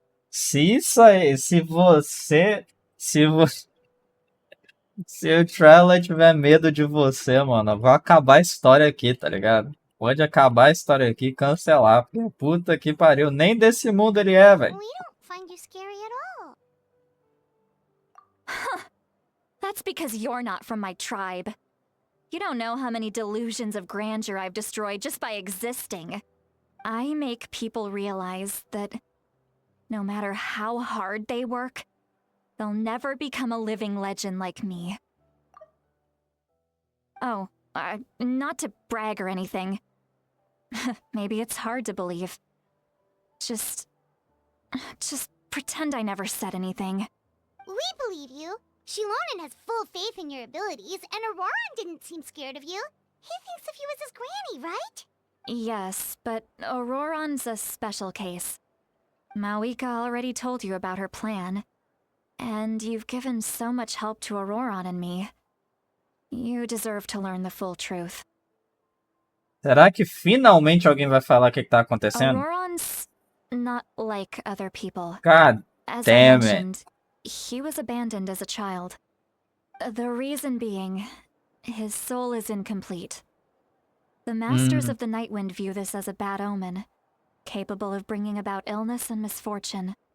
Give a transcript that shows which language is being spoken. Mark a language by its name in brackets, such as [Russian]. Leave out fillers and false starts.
[Portuguese] Se isso aí, se o Traveler tiver medo de você, mano, vai acabar a história aqui, tá ligado? Pode acabar a história aqui e cancelar. Porque puta que pariu, nem desse mundo ele é, velho. [English] We don't find you scary at all. That's because you're not from my tribe. You don't know how many delusions of grandeur I've destroyed just by existing. I make people realize that no matter how hard they work, they'll never become a living legend like me. Oh, not to brag or anything. Maybe it's hard to believe. Just pretend I never said anything. We believe you. Shilonen has full faith in your abilities, and Ororon didn't seem scared of you. He thinks of you as his granny, right? Yes, but Ororon's a special case. Mawika already told you about her plan. And you've given so much help to Ororon and me. You deserve to learn the full truth. [Portuguese] Será que finalmente alguém vai falar o que tá acontecendo? [English] Auron's not like other people. God As damn I it. mentioned, he was abandoned as a child. The reason being, his soul is incomplete. The Masters of the Nightwind view this as a bad omen, capable of bringing about illness and misfortune.